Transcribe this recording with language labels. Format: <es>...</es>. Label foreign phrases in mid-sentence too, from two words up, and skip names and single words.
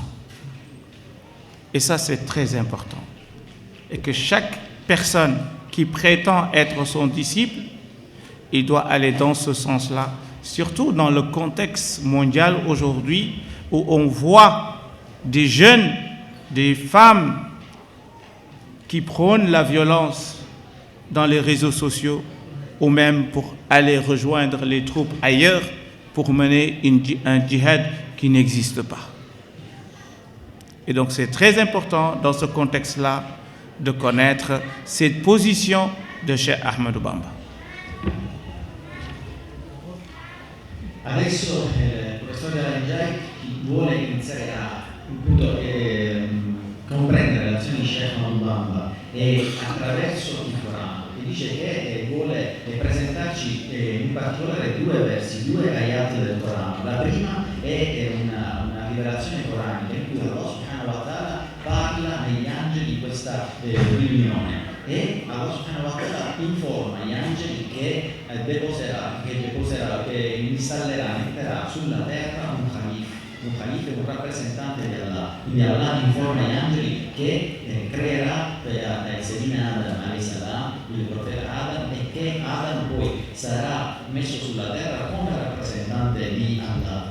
<fr>Et ça, c'est très important. Et que chaque personne qui prétend être son disciple, il doit aller dans ce sens-là, surtout dans le contexte mondial aujourd'hui où on voit des jeunes, des femmes qui prônent la violence dans les réseaux sociaux ou même pour aller rejoindre les troupes ailleurs pour mener un djihad qui n'existe pas. Et donc c'est très important dans ce contexte-là de connaître cette position de Cheikh Ahmed Bamba.</fr> <it>Adesso il professor Galangiai vuole iniziare a comprendere l'azione di Cheikh Ahmed Bamba e attraverso il Corano, e dice che vuole presentarci in particolare due versi, due ayat del Corano. La prima è una rivelazione coranica in cui Allah</it> <ar>سبحانه وتعالى</ar> <it>parla agli angeli di questa riunione e Allah</it> <ar>سبحانه وتعالى</ar> <it>informa gli angeli che installerà, metterà sulla terra un Khalif, un calife, un rappresentante di Allah. Quindi Allah informa gli angeli che creerà Sedina Adam a.s., il profeta Adam, e che Adam poi sarà messo sulla terra come rappresentante di Allah.</it>